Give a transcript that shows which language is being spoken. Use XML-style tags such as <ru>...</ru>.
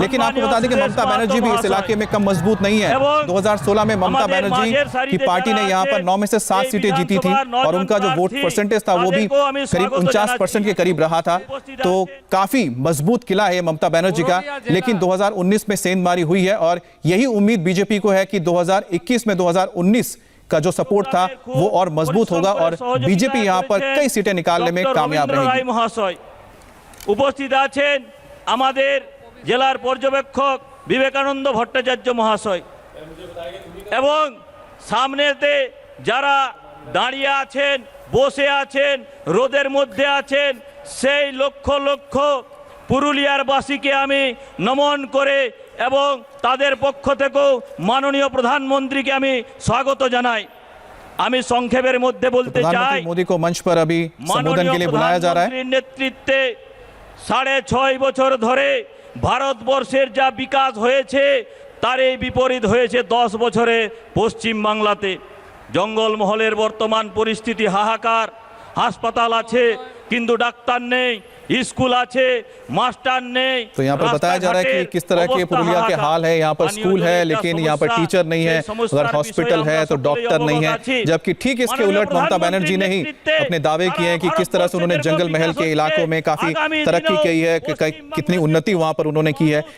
<hi>लेकिन आपको बता दें कि ममता बनर्जी भी इस इलाके में कम मजबूत नहीं है। 2016 में ममता बनर्जी की पार्टी ने यहाँ पर 9 में से 7 सीटें जीती थी और उनका जो वोट परसेंटेज था वो भी करीब 49% के करीब रहा था। तो काफी मजबूत किला है ममता बनर्जी का। लेकिन 2019 में सेंधमारी हुई है और यही उम्मीद बीजेपी को है कि 2021 में 2019 का जो सपोर्ट था वो और मजबूत होगा और बीजेपी यहाँ पर कई सीटें निकालने में कामयाब रहेगी।</hi> <bn>महाशय उपस्थित आছেন আমাদের জেলার পর্যবেক্ষক বিবেকানন্দ ভট্টাচার্য মহাশয় এবং সামনেতে যারা দাঁড়িয়ে আছেন, বসে আছেন, রোদের মধ্যে আছেন, সেই লক্ষ লক্ষ পুরুলিয়ার বাসীকে আমি নমন করে এবং তাদের পক্ষ থেকেও মাননীয় প্রধানমন্ত্রীকে আমি স্বাগত জানাই। আমি সংক্ষেপের মধ্যে বলতে চাই,</bn> <hi>प्रधानमंत्री मोदी को मंच पर अभी संबोधन के लिए बुलाया जा रहा है।</hi> <bn>প্রধানমন্ত্রীর নেতৃত্বে 6.5 বছর ধরে ভারতবর্ষের যা বিকাশ হয়েছে তার এই বিপরীত হয়েছে 10 বছরে পশ্চিম বাংলাতে। জঙ্গলমহলের বর্তমান পরিস্থিতি হাহাকার। হাসপাতাল আছে কিন্তু ডাক্তার নেই, स्कूल আছে</bn> <hi>मास्टर नहीं। तो यहाँ पर बताया जा रहा है कि किस तरह के पुरुलिया के हाल है। यहाँ पर स्कूल है लेकिन यहाँ पर टीचर नहीं है, अगर हॉस्पिटल है तो डॉक्टर नहीं है। जबकि ठीक इसके उलट ममता बनर्जी ने ही अपने दावे किए हैं कि किस तरह से उन्होंने जंगल महल के इलाकों में काफी तरक्की की है, कितनी उन्नति वहां पर उन्होंने की है।</hi>